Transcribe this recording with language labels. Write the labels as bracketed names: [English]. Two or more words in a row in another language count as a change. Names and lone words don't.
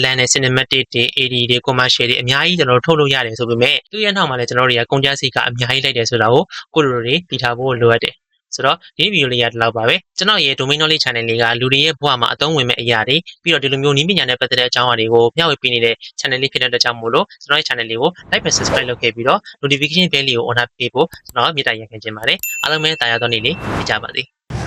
[Burmese] န်းတဲ့ cinematic တွေ AD တွေ commercial တွေအများကြီးကျွန်တော်တို့ထုတ်လို့ရတယ်ဆိုပေမဲ့သူ့ရဲ့နောက်မှာလည်းကျွန်တော်တို့တွေကကုန်ကြစည်ကအများကြီးလိုက်တယ်ဆိုတာကိုလိုလိုတွေသိထားဖို့လိုအပ်တယ်ဆိုတော့ဒီဗီဒီယိုလေးရဒီလောက်ပါပဲကျွန်တော်ရဲ့ [English] domain knowledge channel [Burmese] လေးကလူတွေရဲ့ဘဝမှာအသုံးဝင်မဲ့အရာတွေပြီးတော့ဒီလိုမျိုးနည်းပညာနဲ့ပတ်သက်တဲ့အကြောင်းအရာတွေကိုမျှဝေပေးနေတဲ့ channel လေးဖြစ်တဲ့အတွက်ကြောင့်မို့လို့ကျွန်တော်ရဲ့ channel လေးကို [English] like and subscribe [Burmese] လုပ်ခဲ့ပြီးတော့ [English] notification bell [Burmese] လေးကို on ပေးဖို့ကျွန်တော်မေတ္တာရပ်ခံချင်ပါတယ်အားလုံးပဲတာယာသောနေ့လေးပြကြပါစေ